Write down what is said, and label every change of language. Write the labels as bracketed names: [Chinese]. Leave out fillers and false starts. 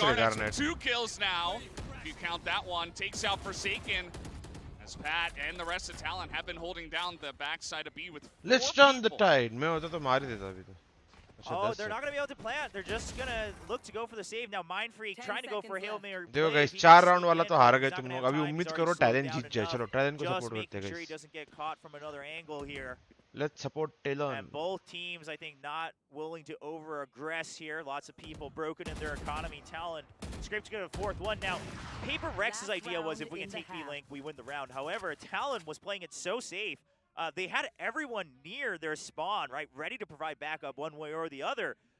[English] Garnet, 2 kills now. If you count that one, takes out Forsaken. As Pat and the rest of Talon have been holding down the backside of B with 4 Let's turn the tide. [Hindi] मैं होता तो मार ही देता अभी तो. [English] Oh, they're not going to be able to plant. They're just going to look to go for the save. Now, Mind Freak trying to go for Hail Mary. [Hindi] देखो guys, 4 round वाला तो हार गए तुम लोग. अभी उम्मीद करो Talon जीत जाए. चलो Talon को सपोर्ट करते हैं guys. [English] Sure he doesn't get caught from another angle here. Let's support Talon. And both teams, I think, not willing to over-aggress here. Lots of people broken in their economy. Talon scraped to get a 4th one. Now, PRX's idea was if we can take B-Link, we win the round. However, Talon was playing it so safe. They had everyone near their spawn, right, ready to provide backup one way or the other.